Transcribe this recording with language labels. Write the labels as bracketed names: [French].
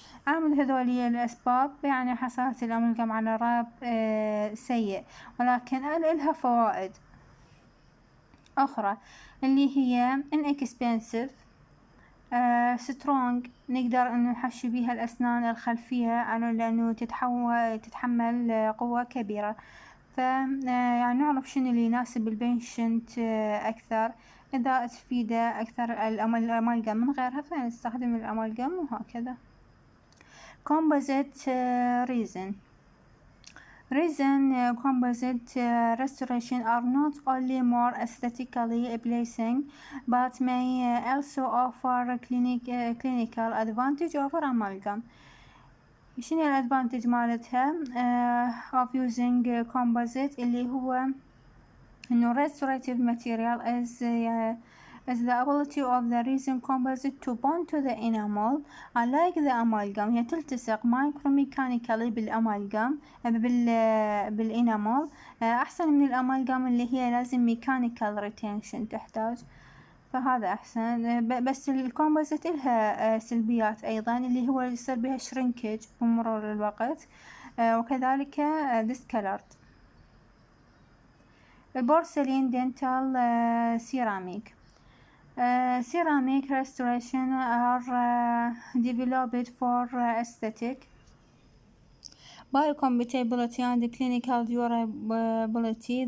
[Arabic] عامل هذولي الأسباب يعني حصلت الأمالجم على راب سيء، ولكن إلها فوائد أخرى اللي هي inexpensive، strong، نقدر إنه نحشي بيها الأسنان الخلفية لأنه تتحمل قوة كبيرة. يعني نعرف شنو اللي يناسب البيشنت أكثر. إذا تفيده أكثر الأمالجم من غيرها فنستخدم الأمالجم وهكذا. [English] composite resin composite restoration are not only more aesthetically pleasing but may also offer clinical advantage over amalgam. [Arabic] شنو الادفانتج مالتها [English] of using composite؟ [Arabic] اللي هو إنه [English] restorative material is the ability of the resin composite to bond to the enamel unlike the amalgam. [Arabic] هي تلتصق micromechanically بالانامل أحسن من الأمالجام اللي هي لازم mechanical retention تحتاج، فهذا أحسن. بس الكومبوزيت إلها سلبيات أيضا اللي هو يصير بها shrinkage بمرور الوقت، وكذلك discolored. [English] البورسلين dental ceramic ceramic restoration are developed for aesthetic, biocompatibility and clinical durability.